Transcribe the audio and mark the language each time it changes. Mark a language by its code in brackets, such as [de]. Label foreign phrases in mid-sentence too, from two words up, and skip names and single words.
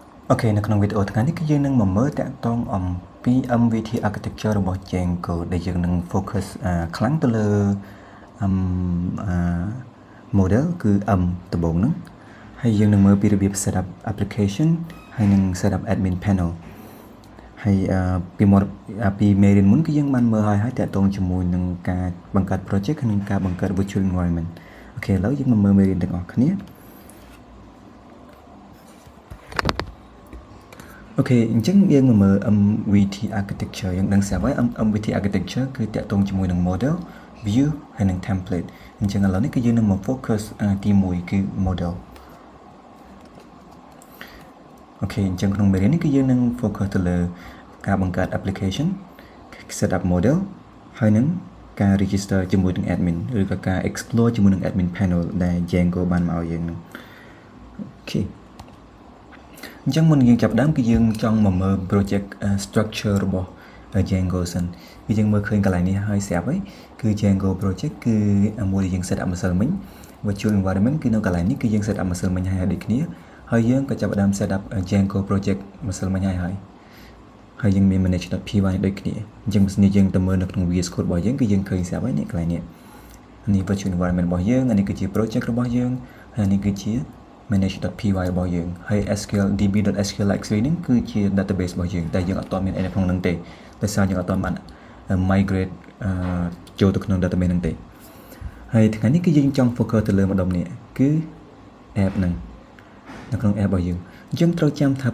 [km] Ok នៅក្នុងវីដេអូថ្ងៃនេះគឺយើងនឹងមកមើលតាក់ទងអំពី [en] MVT architecture [km] របស់ Django ដែលយើងនឹង focus ខ្លាំងទៅលើ model គឺ M ដំបូងហ្នឹងហើយយើងនឹងមើលពីរបៀប [en] setup application [km] ហើយនឹង [en] setup admin panel [km] ហើយពីមេរៀនមុនគឺយើងបានមើលហើយតាក់ទងជាមួយនឹងការបង្កើត project និងការបង្កើត [en] virtual environment [km] អូខេឥឡូវយើងមកមើលមេរៀនទាំងអស់គ្នា អូខេអញ្ចឹងយើងមកមើល [en] MVT architecture [km] យើងដឹងស្រាប់ហើយ [en] MVT architecture [km] គឺតាក់ទងជាមួយនឹង [en] model view [km] ហើយនឹង template អញ្ចឹងឥឡូវនេះគឺយើងនឹងមក focus ទី1គឺ model អូខេអញ្ចឹងក្នុងមេរៀននេះគឺយើងនឹង focus ទៅលើការបង្កើត [en] application set up model [km] ហើយនឹងការ register ជាមួយនឹង admin ឬក៏ការ explore ជាមួយនឹង [en] admin panel [km] ដែល Django បានមកឲ្យយើងនឹងអូខេអញ្ចឹងមុនយើងចាប់ដើមគឺយើងចង់មកមើល [en] project structure [km] របស់ Django សិនគឺយើងមើលឃើញកន្លែងនេះហើយស្រាប់ហើយគឺ Django project គឺមួយដែលយើង [en] set up [km] ម្សិលមិញ [en] virtual environment [km] គឺនៅកន្លែងនេះគឺយើង [en] set up [km] ម្សិលមិញហើយដូចគ្នាហើយយើងក៏ចាប់ដើម [en] set up [km] Django project ម្សិលមិញហើយយើងមាន manage.py ដូចគ្នាអញ្ចឹងបើយើងទៅមើលនៅក្នុង VS Code របស់យើងគឺយើងឃើញស្រាប់ហើយនេះកន្លែងនេះនេះ [en] virtual environment [km] របស់យើងអានេះគឺជា project របស់យើងហើយនេះគឺជា manage.py របស់យើងហើយ SQL db.sqlx នេះគឺជា database របស់យើងតែយើងអត់ទាន់មានអីនៅក្នុងហ្នឹងទេដោយសារយើងអត់ទាន់បាន migrate ចូល ទៅក្នុង database ហ្នឹងទេហើយថ្ងៃនេះគឺយើងចង់ focus ទៅលើម្ដុំនេះគឺ app ហ្នឹងនៅក្នុង app របស់យើងអញ្ចឹងត្រូវចាំថា